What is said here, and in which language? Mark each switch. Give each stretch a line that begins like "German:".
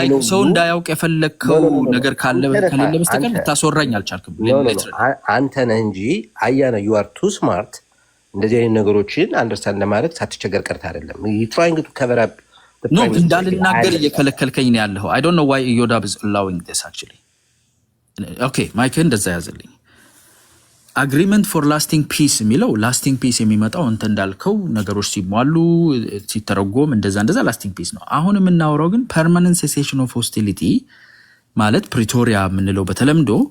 Amharic: ሰው እንዳያውቅ የፈለግከው ነገር ከሌለ በስተቀር ልታስወራኝ አልቻልክም። አንተ ነህ እንጂ አያና
English: you are too smart
Amharic: እንደዚህ አይነት ነገሮችን አንደርስታንድ ለማድረግ ሳትቸገር ቀርተህ አይደለም።
English: you trying to cover up
Amharic: እንዳልናገር እየከለከልከኝ ነው ያለው።
English: I don't know why Yodab is allowing this actually. Okay
Amharic: ማይክን እንደዛ ያዘልኝ። አግሪመንት ፎር ላስቲንግ ፒስ የሚለው ላስቲንግ ፒስ የሚመጣው እንተ እንዳልከው ነገሮች ሲሟሉ ሲተረጎም እንደዛ ላስቲንግ ፒስ ነው። አሁን የምናወራው ግን ፐርማነንት ሴሴሽን ኦፍ ሆስቲሊቲ ማለት ፕሪቶሪያ የምንለው በተለምዶ